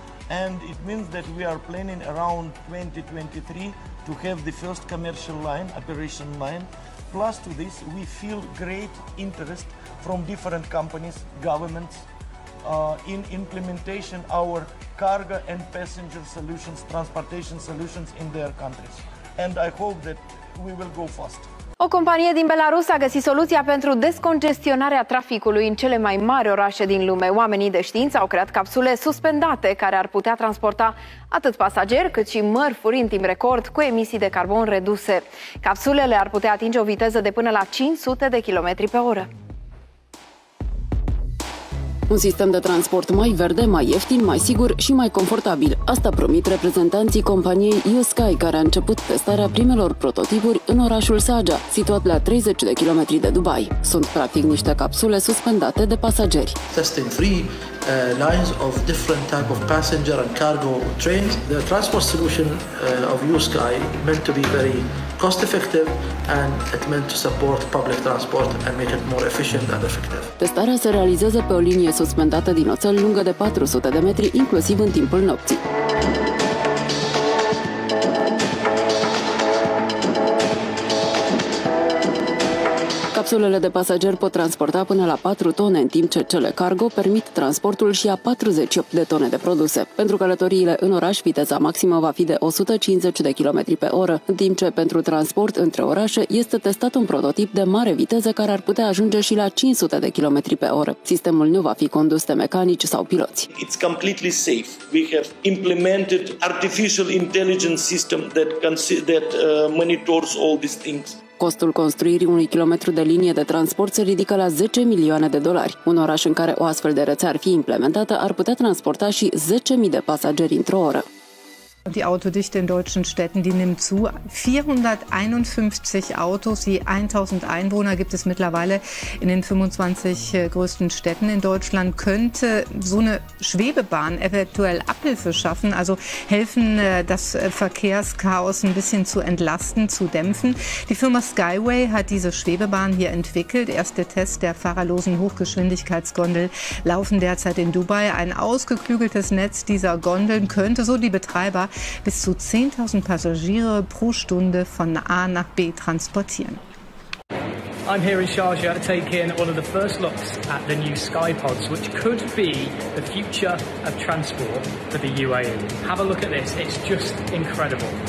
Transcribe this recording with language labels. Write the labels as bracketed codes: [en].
[en] And it means that we are planning around 2023 to have the first commercial line, operation line. Plus to this, we feel great interest from different companies, governments, in implementation our cargo and passenger solutions, transportation solutions in their countries. And I hope that we will go fast. [ro] O companie din Belarus a găsit soluția pentru descongestionarea traficului în cele mai mari orașe din lume. Oamenii de știință au creat capsule suspendate care ar putea transporta atât pasageri cât și mărfuri în timp record cu emisii de carbon reduse. Capsulele ar putea atinge o viteză de până la 500 de km pe oră. Un sistem de transport mai verde, mai ieftin, mai sigur și mai confortabil. Asta promit reprezentanții companiei Unitsky, care a început testarea primelor prototipuri în orașul Sharjah, situat la 30 de kilometri de Dubai. Sunt practic niște capsule suspendate de pasageri. [en] Testing 3 lines of different type of passenger and cargo trains. The transport solution of Unitsky meant to be very cost effective, and it meant to support public transport and make it more efficient and effective. [ro] Testarea se realizează pe o linie suspendată din oțel lungă de 400 de metri, inclusiv în timpul nopții. Capsulele de pasageri pot transporta până la 4 tone, în timp ce cele cargo permit transportul și a 48 de tone de produse. Pentru călătoriile în oraș, viteza maximă va fi de 150 de km pe oră, în timp ce pentru transport între orașe este testat un prototip de mare viteză care ar putea ajunge și la 500 de km pe oră. Sistemul nu va fi condus de mecanici sau piloți. [en] It's completely safe. We have implemented artificial intelligence system that monitors all these things. [ro] Costul construirii unui kilometru de linie de transport se ridică la $10 milioane. Un oraș în care o astfel de rețea ar fi implementată ar putea transporta și 10.000 de pasageri într-o oră. [de] Die Autodichte in deutschen Städten, die nimmt zu. 451 Autos je 1000 Einwohner gibt es mittlerweile in den 25 größten Städten in Deutschland. Könnte so eine Schwebebahn eventuell Abhilfe schaffen, also helfen, das Verkehrschaos ein bisschen zu entlasten, zu dämpfen. Die Firma Skyway hat diese Schwebebahn hier entwickelt. Erste Tests der fahrerlosen Hochgeschwindigkeitsgondel laufen derzeit in Dubai. Ein ausgeklügeltes Netz dieser Gondeln könnte so die Betreiber bis zu 10.000 Passagiere pro Stunde von A nach B transportieren. [en] I'm here in Sharjah to take in one of the first looks at the new Skypods, which could be the future of transport for the UAE. Have a look at this, it's just incredible.